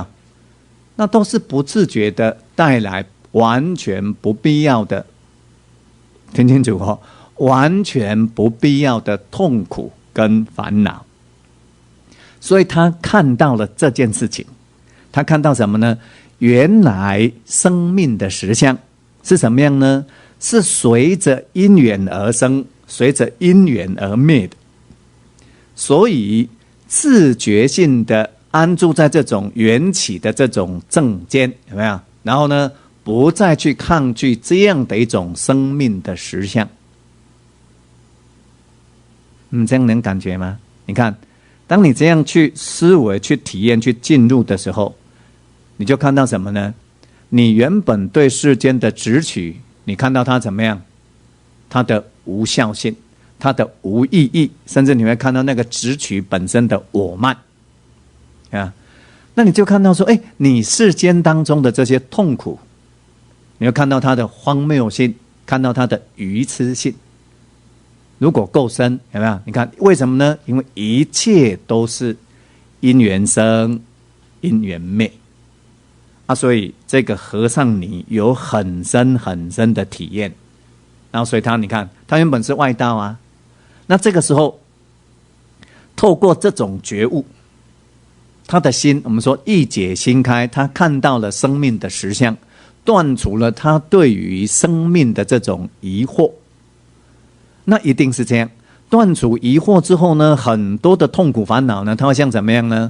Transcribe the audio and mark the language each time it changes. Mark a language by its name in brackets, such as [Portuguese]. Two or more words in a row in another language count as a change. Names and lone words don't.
[Chinese] 那都是不自覺的帶來完全不必要的，聽清楚哦，完全不必要的痛苦跟煩惱。所以他看到了這件事情，他看到什麼呢？原來生命的實相是什麼樣呢？是隨着因緣而生，隨着因緣而滅的。所以自覺性的安住在這種緣起的這種正間，有沒有？然後呢，不再去抗拒這樣的一種生命的實相。這樣能感覺嗎？你看，當你這樣去思維、去體驗、去進入的時候，你就看到什麼呢？你原本對世間的執取，你看到它怎麼樣？它的無效性，它的無意義，甚至你會看到那個執取本身的我慢。那你就看到說，你世間當中的這些痛苦，你會看到它的荒謬性，看到它的愚癡性。如果夠深，有沒有？你看為什麼呢？因為一切都是因緣生，因緣滅所以這個和尚你有很深很深的體驗。然後所以你看，他原本是外道啊，那這個時候透過這種覺悟，他的心，我們說一解心開，他看到了生命的實相，斷除了他對於生命的這種疑惑。那一定是這樣， 斷除疑惑之後呢，很多的痛苦煩惱呢，它會像怎麼樣呢？